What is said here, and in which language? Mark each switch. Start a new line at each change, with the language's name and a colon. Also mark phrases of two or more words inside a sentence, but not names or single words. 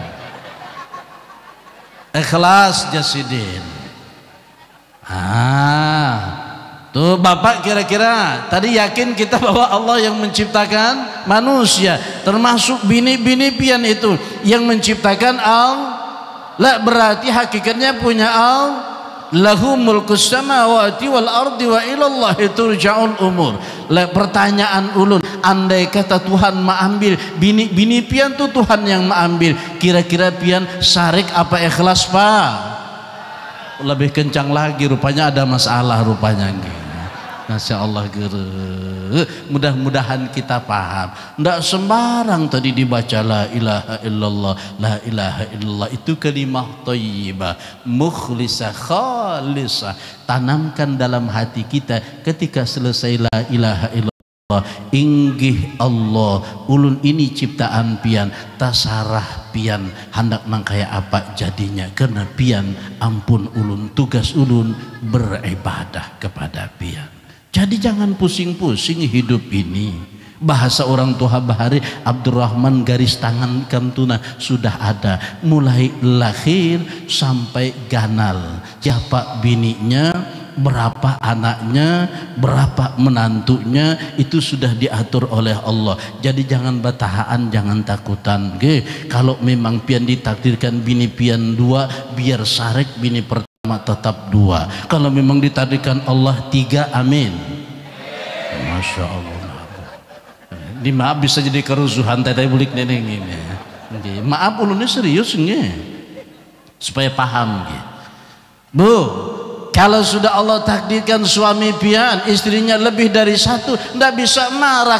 Banjar: Ikhlas Jasidin. Tuh bapak kira-kira tadi yakin kita bahwa Allah yang menciptakan manusia, termasuk bini-bini pian itu yang menciptakan Allah. lah berarti hakikatnya punya Allah.
Arabic: Lahu mulkus samawati wal ardi wa ilallahi turja'ul umur.
Banjar: Pertanyaan ulun, andai kata Tuhan mengambil bini pian tuh Tuhan yang mengambil, kira-kira pian syarik apa ikhlas pak?
Indonesian: Lebih kencang lagi, rupanya ada masalah rupanya.
Arabic: Masya Allah,
Indonesian: mudah-mudahan kita paham. Tidak sembarang tadi dibaca
Arabic: la ilaha illallah, la ilaha illallah
Indonesian: itu
Arabic: kalimah thayyibah, mukhlisah, khalisah.
Indonesian: Tanamkan dalam hati kita ketika selesai
Arabic: la ilaha illallah,
Banjar: inggih Allah, ulun ini ciptaan pian, tasarah pian hendak nangkaya apa jadinya, karena pian ampun ulun, tugas ulun beribadah kepada pian. Jadi jangan pusing-pusing hidup ini. Bahasa orang tua bahari Abdurrahman garis tangan kantuna sudah ada, mulai lahir sampai ganal, siapa bininya, berapa anaknya, berapa menantunya, itu sudah diatur oleh Allah. Jadi jangan batahaan, jangan takutan. Kalau memang pian ditakdirkan bini pian dua, biar sarek bini pertama tetap dua.
Indonesian: Kalau memang ditakdirkan Allah tiga, amin.
Arabic: Masya Allah.
Banjar: Di maaf bisa jadi kerusuhan tadi bulik neneng ini. Maaf ulunnya serius nge, supaya paham gitu. Bu, kalau sudah Allah takdirkan suami pian istrinya lebih dari satu, ndak bisa marah.